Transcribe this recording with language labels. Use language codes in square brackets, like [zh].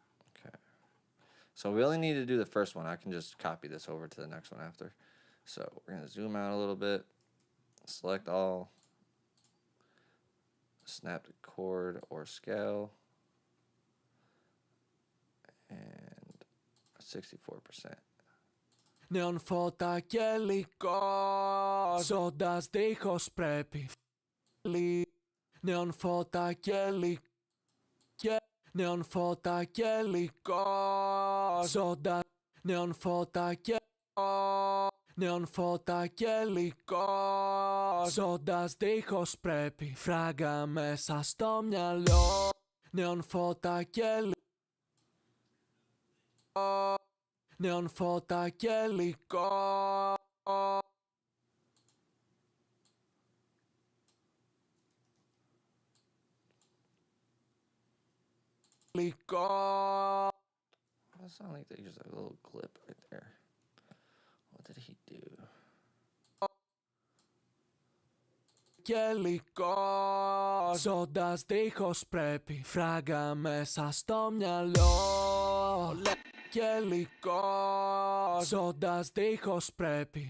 [en] Okay. So we only need to do the first one. I can just copy this over to the next one after. So we're going to zoom out a little bit, select all, snap to chord or scale, and 64%. [el] Νέον φώτα και υλικό, ζώντας δίχως πρέπει. Νέον φώτα και υλικό, νέον φώτα και υλικό, ζώντας. Νέον φώτα και νέον φώτα και υλικό, ζώντας δίχως πρέπει. Φράγκα μέσα στο μυαλό. Νέον φώτα και υλικό, νέον φώτα και υλικό. [en] That sounds like there's just a little clip right there. What did he do? [el] Και υλικό, ζώντας δίχως πρέπει. Φράγκα μέσα στο μυαλό. Και υλικό, ζώντας δίχως πρέπει.